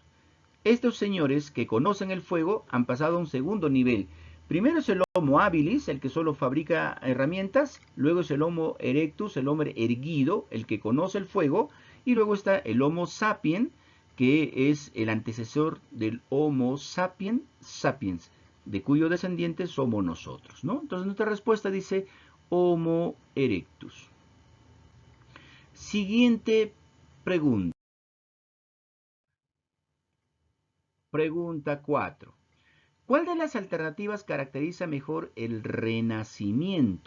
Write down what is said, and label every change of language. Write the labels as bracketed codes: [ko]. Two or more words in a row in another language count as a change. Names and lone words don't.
[es] Estos señores que conocen el fuego han pasado a un segundo nivel. Primero es el Homo habilis, el que solo fabrica herramientas, luego es el Homo erectus, el hombre erguido, el que conoce el fuego, y luego está el Homo sapien, que es el antecesor del Homo sapiens sapiens, de cuyo descendiente somos nosotros, ¿no? Entonces nuestra respuesta dice Homo erectus. Siguiente pregunta. Pregunta 4. ¿Cuál de las alternativas caracteriza mejor el renacimiento?